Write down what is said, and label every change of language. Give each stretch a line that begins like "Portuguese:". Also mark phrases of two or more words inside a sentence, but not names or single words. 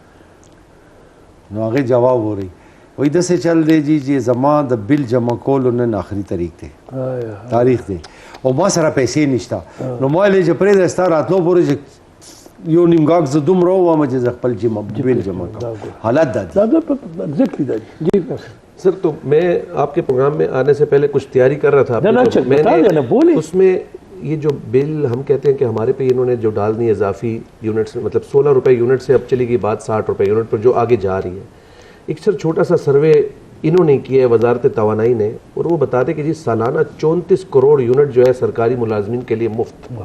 Pashto: دی، نو هغه جواب وری وای دسه چل دی جی چې زما د بل جمع کولو نن آخري تاریخ دی او ما سره پیسې نشته، نو ما ویل چې پرې د ستا راتلو پورې چې یو نیمګاک زه دومره ووایم چې زه خپل بل جمع کړم. حالت دا دی. جی
Urdu: سر تو میں آپ کے پروگرام میں آنے سے پہلے کچھ تیاری کر رہا تھا، میں نے اس میں یہ جو بل ہم کہتے ہیں کہ ہمارے پہ انہوں نے جو ڈال دی اضافی یونٹس، مطلب 16 روپے یونٹ سے اب چلی گئی بات 60 روپے یونٹ پر جو آگے جا رہی ہے. ایک سر چھوٹا سا سروے انہوں نے کیا ہے وزارت توانائی نے، اور وہ بتاتے کہ جی سالانہ 34 کروڑ یونٹ جو ہے سرکاری ملازمین کے لیے مفت.